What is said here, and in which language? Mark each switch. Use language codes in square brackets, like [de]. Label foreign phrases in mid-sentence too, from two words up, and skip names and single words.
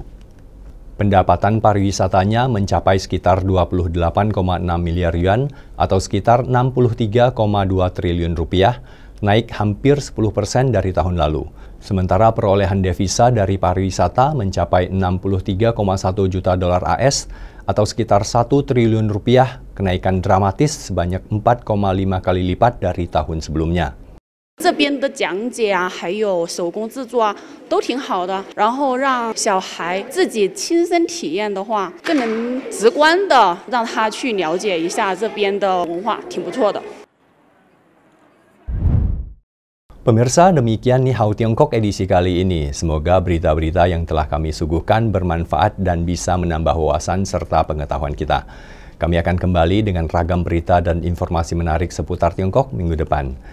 [id] Pendapatan pariwisatanya mencapai sekitar 28,6 miliar yuan atau sekitar 63,2 triliun rupiah, naik hampir 10% dari tahun lalu. Sementara perolehan devisa dari pariwisata mencapai 63,1 juta dolar AS atau sekitar 1 triliun rupiah, kenaikan dramatis sebanyak 4,5 kali lipat dari tahun sebelumnya. [zh] 这边的讲解啊，还有手工制作啊，都挺好的。然后让小孩自己亲身体验的话，更能直观的让他去了解一下这边的文化，挺不错的。 [id] Pemirsa, demikian Ni Hao Tiongkok edisi kali ini. Semoga berita-berita yang telah kami suguhkan bermanfaat dan bisa menambah wawasan serta pengetahuan kita. Kami akan kembali dengan ragam berita dan informasi menarik seputar Tiongkok minggu depan.